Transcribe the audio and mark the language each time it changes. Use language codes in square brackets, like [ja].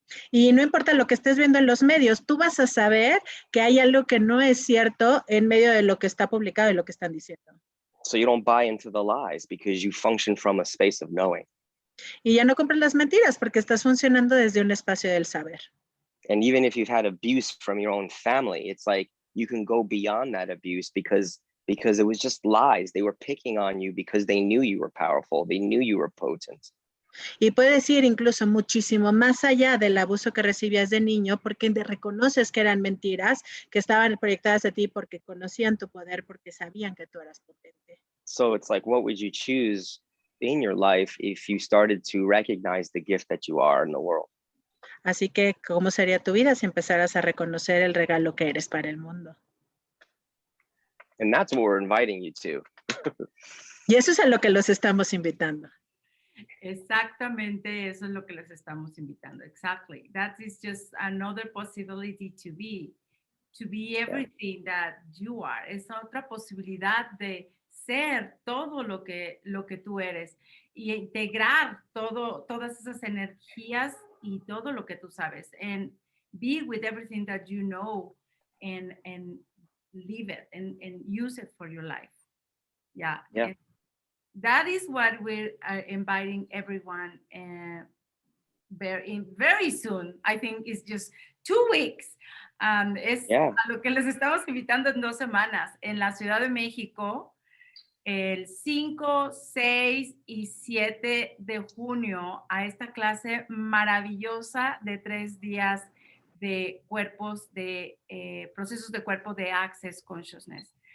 [es] Y no importa lo que estés viendo en los medios, tú vas a saber que hay algo que no es cierto en medio de lo que está publicado y lo que están diciendo. [en] So you don't buy into the lies because you function from a space of knowing. [es] Y ya no compras las mentiras porque estás funcionando desde un espacio del saber. [en] And even if you've had abuse from your own family, it's like you can go beyond that abuse because it was just lies. They were picking on you because they knew you were powerful. They knew you were potent. [es] Y puedes ir incluso muchísimo más allá del abuso que recibías de niño porque reconoces que eran mentiras, que estaban proyectadas a ti porque conocían tu poder, porque sabían que tú eras potente. [en] So it's like, what would you choose in your life if you started to recognize the gift that you are in the world? [es] Así que, ¿cómo sería tu vida si empezaras a reconocer el regalo que eres para el mundo? [en] And that's what we're inviting you to. [es] Y eso es a lo que los estamos invitando. Exactamente, eso es lo que les estamos invitando. [en] Exactly. That is just another possibility to be everything that you are. [es] Es otra posibilidad de ser todo lo que tú eres y integrar todas esas energías y todo lo que tú sabes [en] and be with everything that you know and live it and use it for your life. Yeah. That is what we're inviting everyone very soon. I think it's just 2 weeks. [es] Es a lo que les estamos invitando en 2 semanas en la Ciudad de México, el 5, 6 y 7 de junio a esta clase maravillosa de 3 días de cuerpos, de procesos de cuerpo de Access Consciousness.